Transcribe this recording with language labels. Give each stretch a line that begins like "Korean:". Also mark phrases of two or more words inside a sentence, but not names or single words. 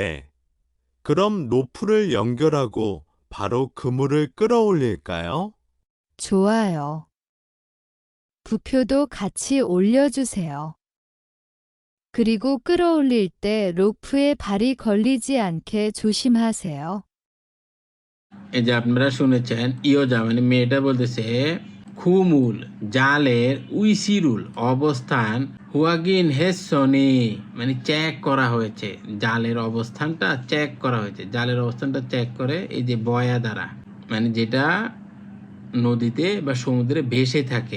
Korean: 그럼 로프를 연결하고 바로 그물을 끌어올릴까요? 좋아요. 부표도 같이 올려주세요. 그리고 끌어올릴 때 로프에 발이 걸리지 않게 조심하세요.
Bangla: এই যে আপনারা শুনেছেন ইয়োজা মানে মেয়েটা বলতেছে খুমুল জালের উইসিরুল অবস্থান,
Korean: 확인했니
Bangla: মানে চেক করা হয়েছে, জালের অবস্থানটা চেক করা হয়েছে। জালের অবস্থানটা চেক করে এই যে বয়া দ্বারা, মানে যেটা নদীতে বা সমুদ্রে ভেসে থাকে।